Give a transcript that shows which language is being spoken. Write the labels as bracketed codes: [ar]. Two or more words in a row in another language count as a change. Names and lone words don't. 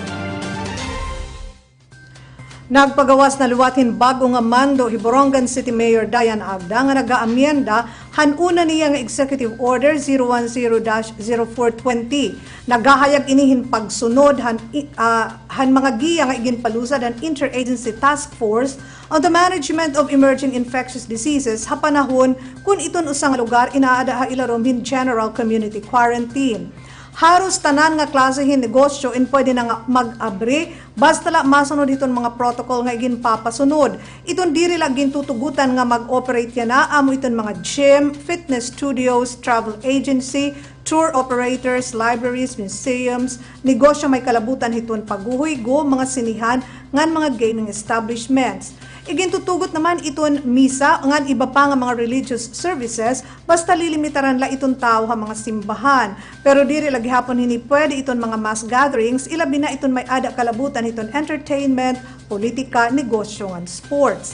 [war] Nagpagawas na luwatin bago nga mando hi Borongan City Mayor Dayan Agda nga nagaamyenda hanuna niya nga Executive Order 010-0420. Nagahayag inihin pagsunod han mga giya nga iginpalusad ang Interagency Task Force on the Management of Emerging Infectious Diseases ha panahon kung iton usang lugar inaada ha ilarom hin General Community Quarantine. Haros tanan nga klasehin negosyo in pwede na nga mag-abre basta la masunod iton mga protocol nga iginpapasunod. Iton diri lang gintutugutan nga mag-operate yan na amo iton mga gym, [en] fitness studios, travel agency, tour operators, libraries, museums, [war] negosyo may kalabutan hiton paguhoy go mga sinihan ngan mga [en] gaming establishments. [war] Igintutugot naman iton misa ngan iba pa nga mga [en] religious services [war] basta lilimitaran la iton tao ha mga simbahan. Pero diri lagi hapon hini pwede iton mga [en] mass gatherings [war] ilabi na iton may ada kalabutan iton entertainment, politika, negosyo ngan sports.